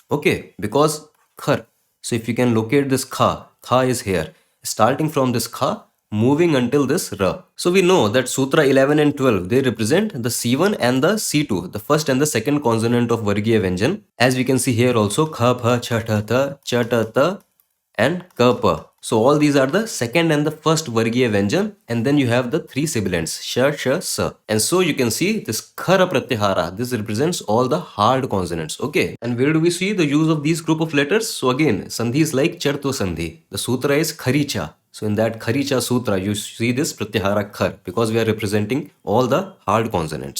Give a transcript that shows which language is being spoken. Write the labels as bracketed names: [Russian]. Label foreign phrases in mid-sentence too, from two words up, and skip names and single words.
[English] Okay, because khar. So if you can locate this kha is here. Starting from this kha, moving until this ra. So we know that Sutra 11 and 12, they represent the C1 and the C2, the first and the second consonant of [Sanskrit] Vargiya Vyanjan. [English] As we can see here also, [Sanskrit] kha, pha, cha, tha, tha, cha, ta, ta, and ka, pa. [English] So all these are the second and the first [Sanskrit] Vargiya Vyanjan, [English] and then you have the 3 sibilants, [Sanskrit] sha, sha, sa. [English] And so you can see this [Sanskrit] khara pratyahara, [English] this represents all the hard consonants. Okay, and where do we see the use of these group of letters? So again, sandhi is like [Sanskrit] charto sandhi. [English] The sutra is kharicha. So in that Kharicha Sutra, you see this [Sanskrit] Pratyahara Khar [English] because we are representing all the hard consonants.